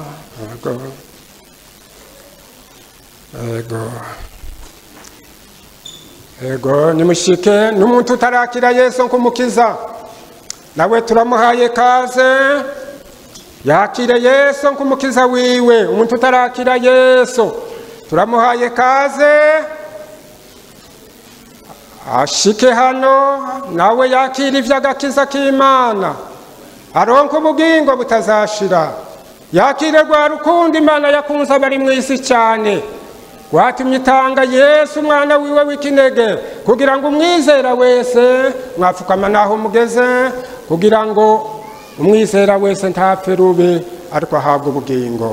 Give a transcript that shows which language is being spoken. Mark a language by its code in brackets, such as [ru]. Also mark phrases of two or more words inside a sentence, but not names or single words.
[rn] Ego nimushike n'umuntu utarakira Yesu nk'umukiza, nawe turamuhaye kaze yakire Yesu nk'umukiza wiwe. Umuntu utarakira Yesu turamuhaye kaze ashike hano, nawe yakire ivy'agakiza k'Imana, aronke ubugingo butazashira. Yakire rwa rukundo Imana yakunze abari mu isi cyane, watumye itanga Yesu umwana wiwe w'ikinege, kugira ngo umwizera wese, mwapfukama naho mugeze, kugira ngo umwizera wese ntapfe rubi ariko ahabwe ubugingo.